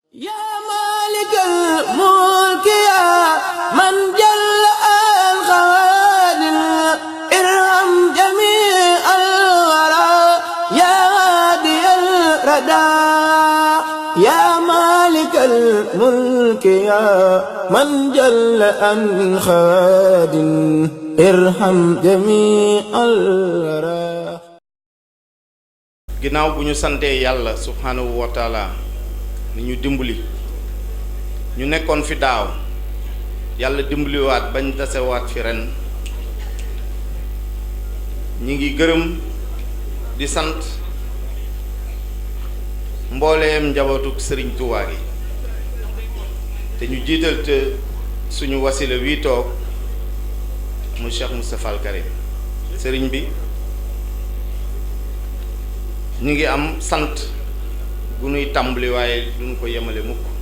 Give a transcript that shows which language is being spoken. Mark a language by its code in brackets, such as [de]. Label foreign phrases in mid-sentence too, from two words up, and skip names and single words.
[ar] يا مالك الملك يا من جل الخوادم ارحم جميع الورى يا هادي الردى يا مالك الملك يا من جل الخوادم ارحم جميع الورى. [wo] ginnaaw bu ñu santee yàlla [ar] سبحانه وتعالى [wo] ni ñu dimbali ñu nekkoon fi daaw yàlla dimbaliwaat bañ tasewaat fi ren ñi ngi gërëm di sant mbooleem njabootuk sëriñ Tuubaa gi te ñu jiital te suñu wasila wii toog mu Cheikh Moustapha Al Karim sëriñ bi ñu ngi am sant gu nuy tàmbali waaye duñ ko yemale mukk